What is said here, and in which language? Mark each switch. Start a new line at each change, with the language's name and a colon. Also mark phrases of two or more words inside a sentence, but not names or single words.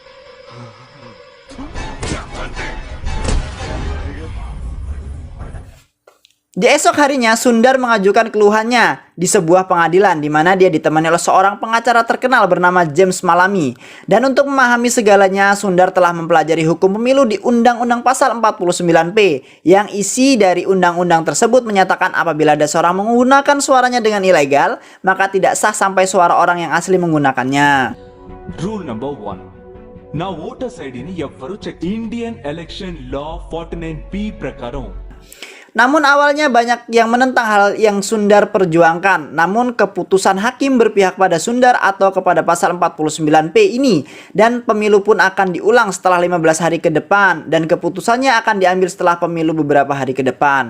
Indonesian: Di esok harinya, Sundar mengajukan keluhannya di sebuah pengadilan di mana dia ditemani oleh seorang pengacara terkenal bernama James Malami. Dan untuk memahami segalanya, Sundar telah mempelajari hukum pemilu di Undang-Undang Pasal 49P yang isi dari undang-undang tersebut menyatakan apabila ada seorang menggunakan suaranya dengan ilegal, maka tidak sah sampai suara orang yang asli menggunakannya.
English: Rule number 1. Now voters ID
Telugu: ని ఎవ్వరు
English: check Indian election law 49B ప్రకారం.
Indonesian: Namun awalnya banyak yang menentang hal yang Sundar perjuangkan. Namun keputusan hakim berpihak pada Sundar atau kepada pasal 49P ini. Dan pemilu pun akan diulang setelah 15 hari ke depan. Dan keputusannya akan diambil setelah pemilu beberapa hari ke depan.